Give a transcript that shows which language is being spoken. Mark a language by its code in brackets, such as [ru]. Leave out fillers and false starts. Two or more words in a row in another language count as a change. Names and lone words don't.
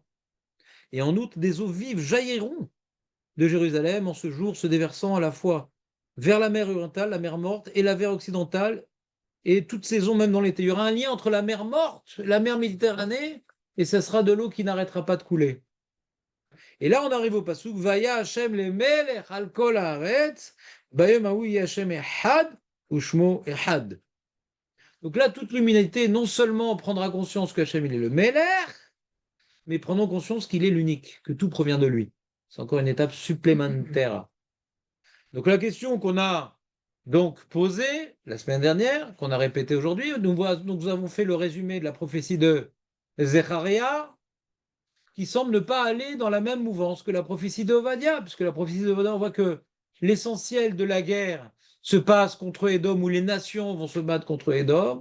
[fr] Et en outre, des eaux vives jailliront de Jérusalem en ce jour, se déversant à la fois vers la mer orientale, la mer Morte, et la mer occidentale, et toutes ces eaux, même dans l'été. Il y aura un lien entre la mer Morte, la mer Méditerranée, et ce sera de l'eau qui n'arrêtera pas de couler. Et là, on arrive au passouk, [he] והיה השם למלך על כל הארץ, ביום ההוא השם אחד, ושמו אחד. [fr] Donc là, toute l'humanité, non seulement prendra conscience que Hashem il est le melech, mais prenons conscience qu'il est l'unique, que tout provient de lui. C'est encore une étape supplémentaire. Donc la question qu'on a donc posée la semaine dernière, qu'on a répétée aujourd'hui, nous avons fait le résumé de la prophétie de Zecharia, qui semble ne pas aller dans la même mouvance que la prophétie de Ovadia, puisque la prophétie de Ovadia, on voit que l'essentiel de la guerre se passe contre Édom, où les nations vont se battre contre Édom.